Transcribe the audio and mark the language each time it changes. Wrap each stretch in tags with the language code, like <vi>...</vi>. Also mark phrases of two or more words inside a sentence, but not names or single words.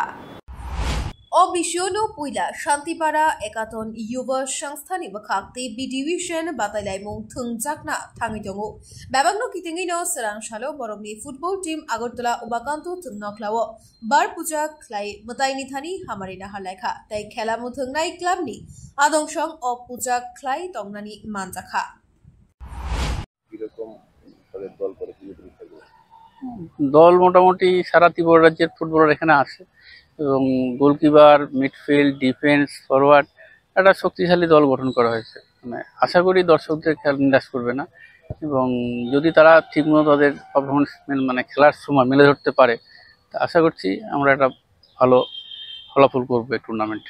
<trp>अबिशनो पुइला शान्तिपारा एकातन युवा संस्थानि बखाक्ति बि डिविजन बातायलायमुं थोंजाकना थाङै दङ बेबागनो किथिङैनो सोरांसालो बरमनि फुटबल टीम आगरतला उमाकान्त थोंनक्लाव बार पुजा ख्लाइ मताइनि थानि हामारिना हालायखा ताइ खेलामु थोंनाय क्लाबनि आदंसं अ पुजा ख्लाइ तंनानि मानजाखा</trp> <bn>দল মোটামুটি সারা ত্রিপুরা রাজ্যের ফুটবলার এখানে আছে এবং গোলকিপার মিডফিল্ড ডিফেন্স ফরওয়ার্ড একটা শক্তিশালী দল গঠন করা হয়েছে। মানে আশা করি দর্শকদের খেলা নিরাশ করবে না এবং যদি তারা ঠিকমতো তাদের পারফরমেন্স মানে খেলার সময় মেলে ধরতে পারে তা আশা করছি আমরা একটা ভালো ফলাফল করবো এই টুর্নামেন্টে।</bn>